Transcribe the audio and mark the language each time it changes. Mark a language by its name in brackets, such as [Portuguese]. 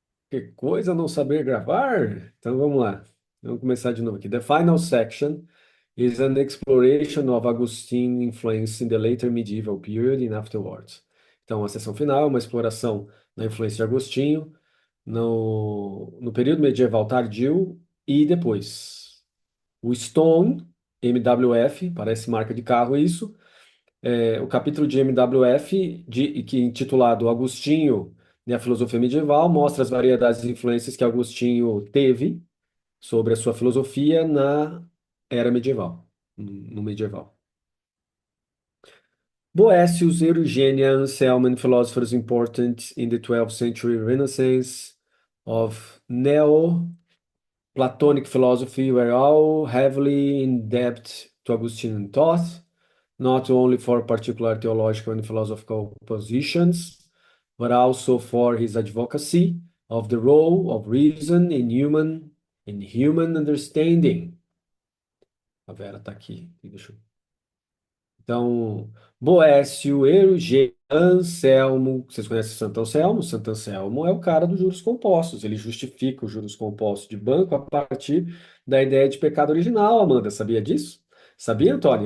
[Portuguese] Que coisa não saber gravar? Então vamos lá. Vamos começar de novo aqui. [English] The final section is an exploration of Augustine influence in the later medieval period and afterwards. [Portuguese] Então, a seção final é uma exploração da influência de Agostinho no período medieval tardio e depois. O Stone, MWF, parece marca de carro isso, o capítulo de MWF, que é intitulado Agostinho e a Filosofia Medieval, mostra as variedades de influências que Agostinho teve sobre a sua filosofia na era medieval, no medieval. [English] Boécius, Eugenia, Anselm, and philosophers important in the 12th century Renaissance of Neo-Platonic philosophy were all heavily in debt to Augustinian thought, not only for particular theological and philosophical positions, but also for his advocacy of the role of reason in human understanding. [Portuguese] A Vera está aqui. Deixa eu... Então, Boécio, Eugênio, Anselmo, vocês conhecem Santo Anselmo? Santo Anselmo é o cara dos juros compostos, ele justifica os juros compostos de banco a partir da ideia de pecado original, Amanda, sabia disso? Sabia, Antônio?